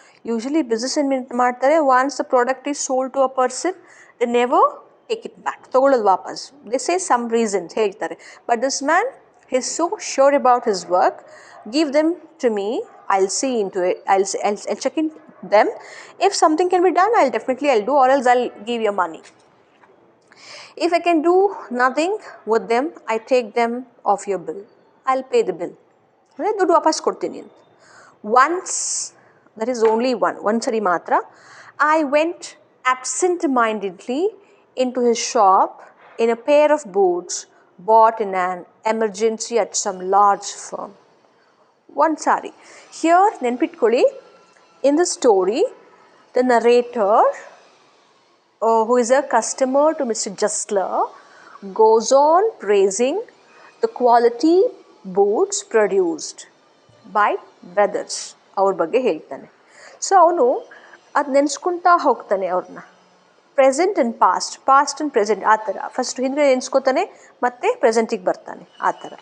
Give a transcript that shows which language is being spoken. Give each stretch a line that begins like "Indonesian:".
English: usually business
Kannada: ಏನು ಮಾಡ್ತಾರೆ,
English: once the product is sold to a person, they never take it back,
Kannada: ತೊಗೊಳ್ಳೋದು ವಾಪಸ್.
English: They say some reasons ಹೇಳ್ತಾರೆ. But this man is so sure about his work. Give them to me, I'll see into it, I'll check in them. If something can be done, I'll do, or else I'll give you money. If I can do nothing with them, I take them off your bill. I'll pay the bill.
Kannada: ದುಡ್ಡು ವಾಪಸ್ ಕೊಡ್ತೀನಿ ಅಂತ.
English: Once, that is only
Kannada: ಒಂದ್ಸರಿ ಮಾತ್ರ,
English: I went absent-mindedly into his shop in a pair of boots bought in an emergency at some large firm.
Kannada: ಒಂದ್ಸಾರಿ.
English: Here,
Kannada: ನೆನ್ಪಿಟ್ಕೊಳ್ಳಿ,
English: in the story, the narrator, who is a customer to Mr. Jessler, goes on praising the quality boots produced by brothers.
Kannada: ಅವ್ರ ಬಗ್ಗೆ ಹೇಳ್ತಾನೆ. So ಅವನು ಅದು ನೆನೆಸ್ಕೊತಾ ಹೋಗ್ತಾನೆ ಅವ್ರನ್ನ.
English: present and past and present,
Kannada: ಆ ಥರ ಫಸ್ಟ್ ಹಿಂದೆ ನೆನೆಸ್ಕೋತಾನೆ, ಮತ್ತೆ ಪ್ರೆಸೆಂಟಿಗೆ ಬರ್ತಾನೆ, ಆ ಥರ.